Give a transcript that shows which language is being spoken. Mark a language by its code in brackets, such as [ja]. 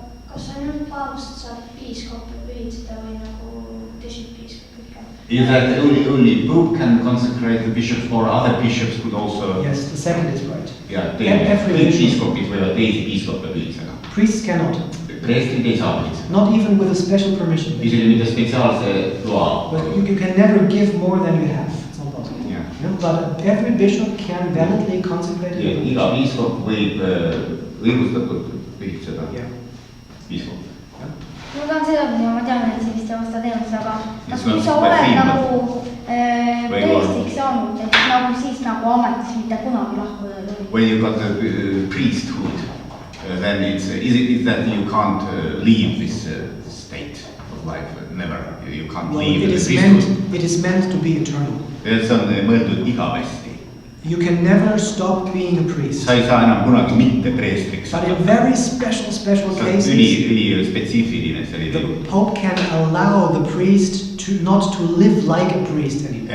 [et] Kas ainult paavst saab piiskoppe pühitseda või nagu teised piiskopid ka? [en] Is that only Pope can consecrate the bishops, or other bishops could also? Yes, the second is right. [et] Ja, piiskopid võivad teisi piiskoppe pühitseda. [en] Priests cannot. [et] Preestrid ei saa pühitseda. [en] Not even with a special permission. [et] Isegi mitte spetsiaalse loa. [en] But you can never give more than you have. It's not possible. Yeah. But every bishop can validly consecrate it. [et] Iga piiskop võib õigustatult pühitseda piiskop. Ma tahan seda, ma tean, et sellist ei vasta teemast, aga kas kui sa oled nagu preestriks saanud, et nagu siis nagu ametis mitte kunagi lahkuda ei tohi? [en] When you got the priesthood, then is it that you can't leave this state of life? Never. You can't leave the priesthood. It is meant to be eternal. [et] See on mõeldud igavesti. [en] You can never stop being a priest. [et] Sa ei saa enam kunagi mitte preestriks. [en] But in very special cases, [et] üli spetsiifiline selline. [en] The Pope can allow the priest not to live like a priest anymore.